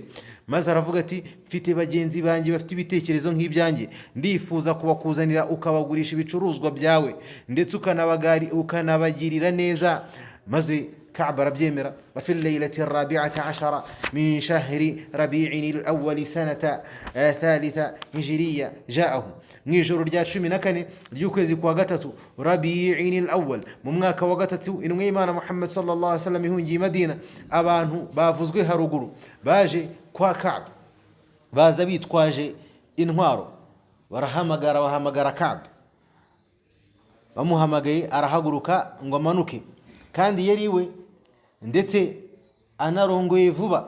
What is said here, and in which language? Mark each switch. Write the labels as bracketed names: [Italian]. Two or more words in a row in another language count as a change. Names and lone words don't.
[Kinyarwanda] Maze aravuga ati: mfite bagenzi banjye bafite ibitekerezo nk'ibyanjye, ndifuza kubakuzanira ukabagurisha ibicuruzwa byawe ndetse ukanabagirira neza. Maze Ka'b arabyemera. [Arabic] وفي الليلة 14 من شهر ربيع الأول سنة 3 هجرية جاءه, [Kinyarwanda] mu ijoro rya 14 ry'ukwezi kwa gatatu Rabi'in al-awwal, mu mwaka wa gatatu intumwa y'Imana Muhammad [Arabic] صلى الله عليه وسلم [Kinyarwanda] ihungiye Madina. Abantu bavuzwe haruguru baje kwa Ka'b, baza bitwaje intwaro, bahamagara Ka'b. Bamuhamagaye arahaguruka ngo amanuke, kandi yari we ndetse anarongoye vuba.